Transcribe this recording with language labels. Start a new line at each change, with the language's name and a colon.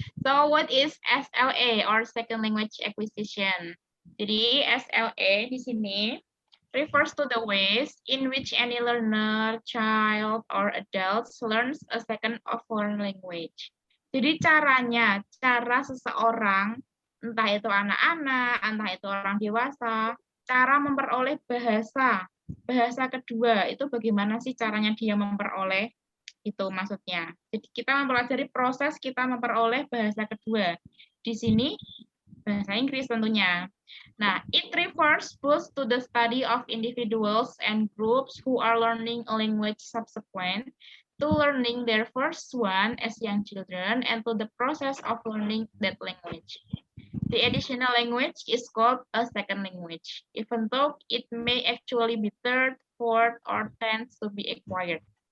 English: So what is SLA or Second Language Acquisition?
Indonesian: Jadi SLA di sini
English: refers to the ways in which any learner, child, or adults learns a second or foreign language.
Indonesian: Jadi caranya, cara seseorang, entah itu anak-anak, entah itu orang dewasa, cara memperoleh bahasa kedua, itu bagaimana sih caranya dia memperoleh? Itu maksudnya. Jadi kita mempelajari proses kita memperoleh bahasa kedua. Di sini bahasa Inggris tentunya.
English: Nah, it refers both to the study of individuals and groups who are learning a language subsequent to learning their first one as young children and to the process of learning that language. The additional language is called a second language, even though it may actually be third, fourth, or tenth to be acquired.